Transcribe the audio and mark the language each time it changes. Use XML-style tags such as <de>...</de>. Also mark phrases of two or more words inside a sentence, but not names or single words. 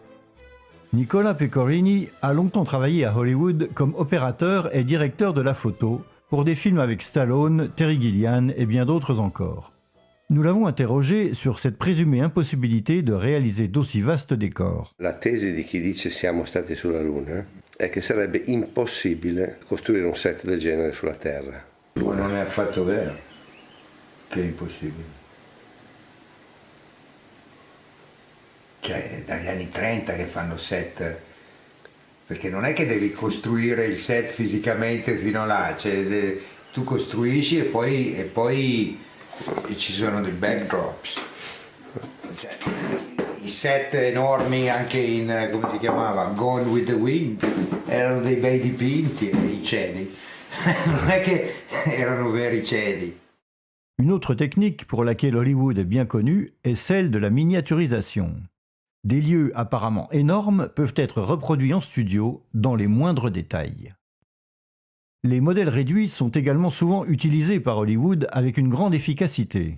<fr>Nicola Pecorini a longtemps travaillé à Hollywood comme opérateur et directeur de la photo pour des films avec Stallone, Terry Gilliam et bien d'autres encore. Nous l'avons interrogé sur cette présumée impossibilité de réaliser d'aussi vastes décors.</fr> <it>La tesi di chi dice siamo stati sulla Luna è che sarebbe impossibile costruire un set del genere sulla Terra. Non è affatto vero che è impossibile. Cioè, dagli anni 30 che fanno set, perché non è che devi costruire il set fisicamente fino là, cioè, tu costruisci e poi ci sono dei backdrops. Cioè, i set enormi anche in, come si chiamava, Gone with the Wind, erano dei bei dipinti, i cieli. Non è che erano veri cieli.</it> <fr>Une autre technique pour laquelle Hollywood est bien connu est celle de la miniaturisation. Des lieux apparemment énormes peuvent être reproduits en studio dans les moindres détails. Les modèles réduits sont également souvent utilisés par Hollywood avec une grande efficacité.</fr>